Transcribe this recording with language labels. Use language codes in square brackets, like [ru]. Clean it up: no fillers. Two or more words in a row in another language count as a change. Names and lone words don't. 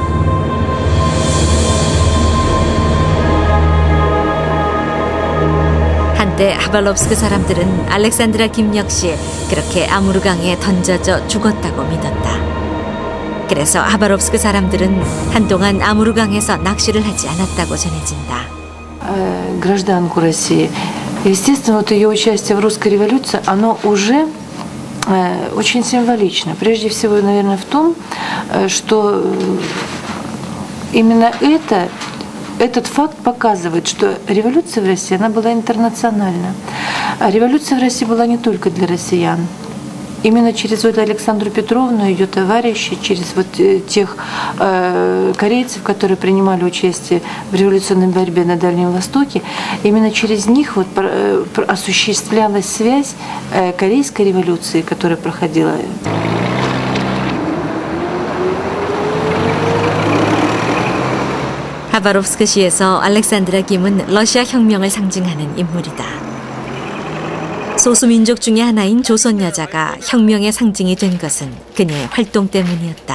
[ko] 한때 하발롭스크 사람들은 알렉산드라 김 역시 그렇게 아무르강에 던져져 죽었다고 믿었다. 그래서 하바롭스크 사람들은 한동안 아무르강에서 낚시를 하지 않았다고 전해진다. [ru] Гражданку России. Естественно, вот ее участие в русской революции, оно уже очень символично. Прежде всего, наверное, в том, что именно этот факт показывает, что революция в России, она была интернациональна. А революция в России была не только для россиян. Именно через вот Александру Петровну, ее товарищей, через вот тех корейцев, которые принимали участие в революционной борьбе на Дальнем Востоке, именно через них вот осуществлялась связь корейской революции, которая проходила. [ko] 하바롭스크시에서 알렉산드라 김은 러시아 혁명을 상징하는 인물이다. 소수민족 중의 하나인 조선 여자가 혁명의 상징이 된 것은 그녀의 활동 때문이었다.